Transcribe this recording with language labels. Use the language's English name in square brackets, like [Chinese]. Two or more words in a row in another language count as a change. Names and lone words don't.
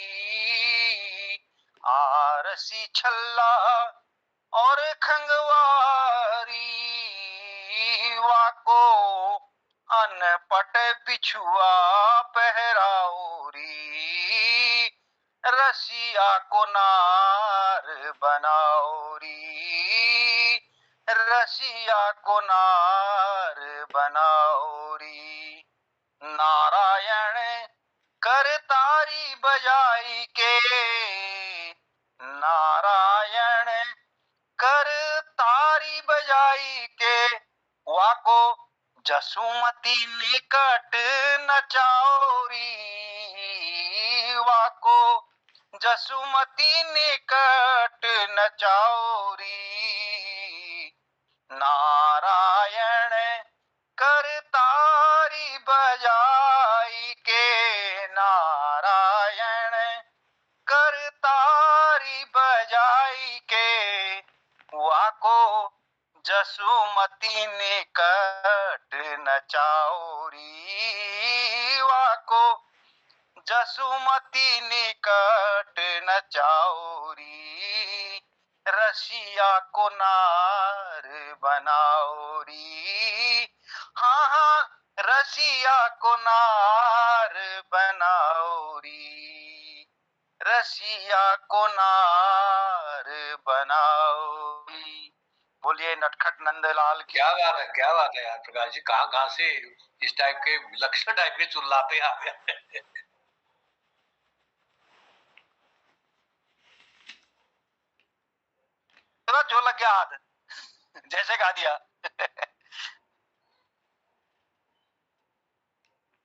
[Braj] आरसी छल्ला और खंगवारी, वाको अनपट बिछुआ पहराओरी, रसिया को नार बनाओरी, रसिया को नार बनाओरी। नारायण कर तारी बजाई के, नारायण कर तारी बजाई के, वाको जसुमती निकट नचाओरी, वाको जसुमती निकट नचाओरी, नारायण कर तारी बजाई के, नारायण कर तारी बजाई के, वाको जसुमती निकट नचाओरी, वाको जसुमती निकट नचाओरी, रसिया को नार बनाओरी, हाँ हाँ रसिया को नार बनाओरी, रसिया को नार बनाओरी। [Hindi] बोलिए नटखट नंदलाल की। क्या बात है यार प्रकाश जी, कहाँ से इस टाइप के विलक्षण टाइप के चिल्लाते आ गए। जो लग गया हाथ, जैसे गा दिया।